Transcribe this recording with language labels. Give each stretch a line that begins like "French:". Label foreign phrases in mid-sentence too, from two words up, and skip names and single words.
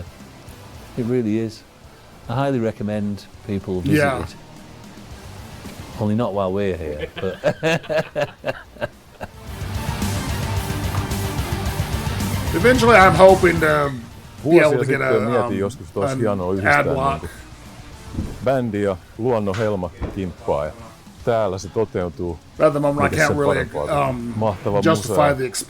English: It really is. I highly recommend people visit it. Only not while we're here. But eventually, I'm hoping to be able to get
Finnish: mietin joskus, että olisi hienoa yhdistää niin bändi ja luonnon helma kimppaa. Ja täällä se toteutuu.
English: At the moment, I can't really
Finnish: mahtava
English: justify the expense.